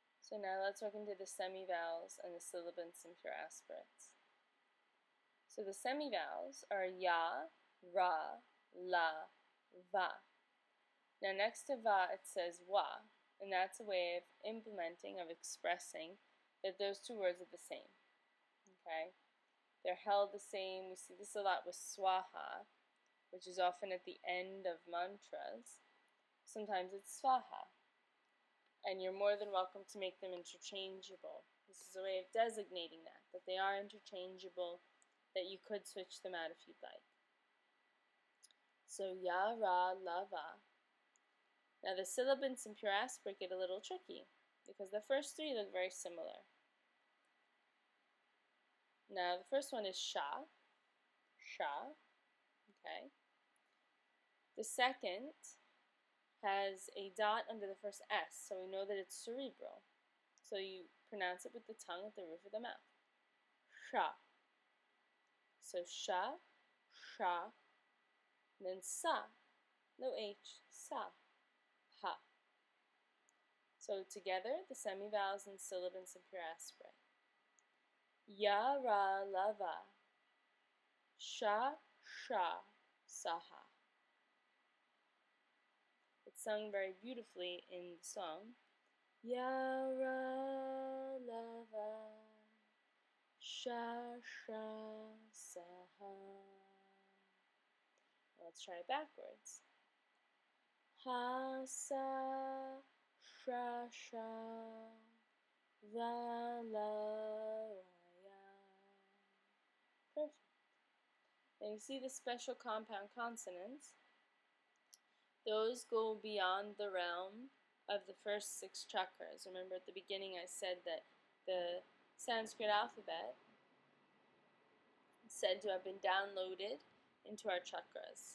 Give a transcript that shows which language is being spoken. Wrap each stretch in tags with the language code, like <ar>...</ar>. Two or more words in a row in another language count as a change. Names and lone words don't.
<en>So now let's look into the semivowels and the sibilants and pure aspirates. So the semivowels are ya, ra, la, va. Now next to va it says wa, and that's a way of implementing, of expressing that those two words are the same. Okay? They're held the same. We see this a lot with swaha, which is often at the end of mantras. Sometimes it's swaha. And you're more than welcome to make them interchangeable. This is a way of designating that they are interchangeable, that you could switch them out if you'd like. So ya, ra, la, va. Now the sibilants in pure aspirate get a little tricky, because the first three look very similar. Now the first one is sha, sha, okay. The second has a dot under the first S, so we know that it's cerebral. So you pronounce it with the tongue at the roof of the mouth. Sha. So sha, sha, and then sa, no H, sa, ha. So together, the semivowels and sibilants in pure aspirate. Ya, ra, la, va. Sha, sha, saha. It's sung very beautifully in the song. Ya, ra, la, va. Sha, sha, saha. Let's try it backwards. Ha, sa, sha, sha, la, la, ya. Perfect. And you see the special compound consonants. Those go beyond the realm of the first 6 chakras. Remember at the beginning I said that the Sanskrit alphabet is said to have been downloaded into our chakras.</en>